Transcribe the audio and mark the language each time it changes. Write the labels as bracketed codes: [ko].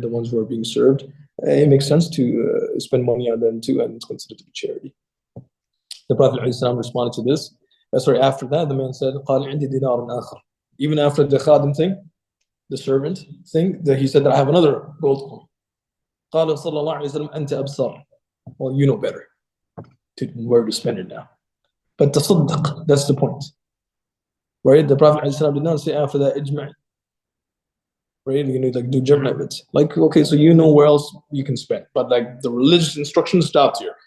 [en] The ones who are being served, it makes sense to spend money on them too, and it's considered to be charity. The Prophet ﷺ responded to this. After that, the man said, [ar] قال عندي دينار آخر. [en] Even after the khadim thing, the servant thing, that he said that I have another gold coin. [ar] قال صلى الله عليه وسلم أنت أبصر. [en] Well, you know better where to spend it now. But تصدق, that's the point. Right? The Prophet ﷺ did not say after that, ijma'. Right? Like do jam'a of it. Like, okay, so you know where else you can spend. But like the religious instruction stopped here.